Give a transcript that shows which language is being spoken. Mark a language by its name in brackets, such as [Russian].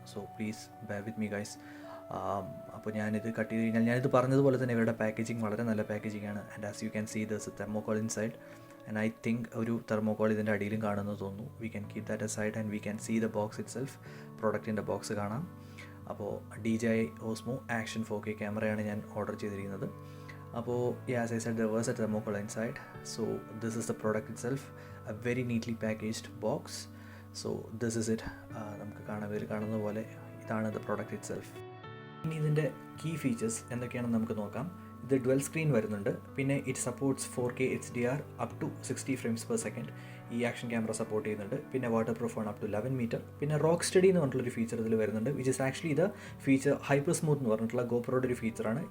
[English] So please bear with me guys. [Malayalam] അപ്പോൾ ഞാനിത് cut ചെയ്ത് കഴിഞ്ഞാൽ ഞാനിത് പറഞ്ഞതുപോലെ തന്നെ ഇവരുടെ പാക്കേജിങ് വളരെ നല്ല പാക്കേജിംഗ് ആണ്. [English] And as you can see this thermocol inside. And I think [Malayalam] ഒരു തെർമോകോൾ ഇതിൻ്റെ അടിയിലും കാണുന്നത് തോന്നുന്നു. [English] We can keep that aside and we can see the box itself. [Malayalam] പ്രോഡക്റ്റിൻ്റെ ബോക്സ് കാണാം. അപ്പോൾ DJI Osmo Action 4K ക്യാമറയാണ് ഞാൻ ഓർഡർ ചെയ്തിരിക്കുന്നത്. അപ്പോൾ [English] As I said, there was a thermocol inside. So this is the product itself, a very neatly packaged box. So this is it. [Malayalam] നമുക്ക് കാണുന്ന പോലെ ഇതാണ് [English] the product itself. [Malayalam] ഇനി ഇതിൻ്റെ കീ ഫീച്ചേഴ്സ് എന്തൊക്കെയാണെന്ന് നമുക്ക് നോക്കാം. ഇത് ഡുവൽ സ്ക്രീൻ വരുന്നുണ്ട്. പിന്നെ [English] It supports 4K HDR up to 60 frames per second. [Malayalam] ഈ ആക്ഷൻ ക്യാമറ സപ്പോർട്ട് ചെയ്യുന്നുണ്ട്. പിന്നെ വാട്ടർ പ്രൂഫ് ആണ് അപ് ടു 11 മീറ്റർ. പിന്നെ റോക്ക് സ്റ്റഡി എന്ന് പറഞ്ഞിട്ടുള്ളൊരു ഫീച്ചർ ഇതിൽ വരുന്നുണ്ട്, [English] which is actually [Malayalam] ഇത് ഫീച്ചർ ഹൈപ്പർ സ്മൂത്ത് എന്ന് പറഞ്ഞിട്ടുള്ള ഗോപ്രോയുടെ ഒരു ഫീച്ചറാണ്.